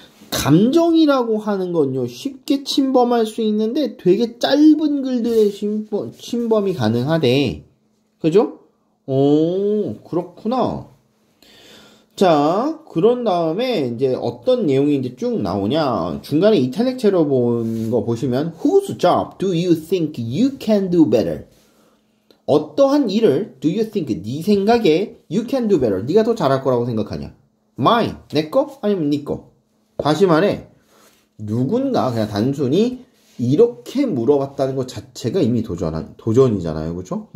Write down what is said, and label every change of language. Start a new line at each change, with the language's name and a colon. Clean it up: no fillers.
Korean: 감정이라고 하는 건요, 쉽게 침범할 수 있는데 되게 짧은 글들의 침범이 가능하대. 그죠? 오, 그렇구나. 자, 그런 다음에 이제 어떤 내용이 이제 쭉 나오냐. 중간에 이탈릭체로 본 거 보시면
English: Whose job do you think you can do better?
Korean: 어떠한 일을
English: do you think
Korean: 네 생각에
English: you can do better
Korean: 네가 더 잘할 거라고 생각하냐? mine 내 거 아니면 네 거? 다시 말해 누군가 그냥 단순히 이렇게 물어봤다는 것 자체가 이미 도전이잖아요. 그렇죠?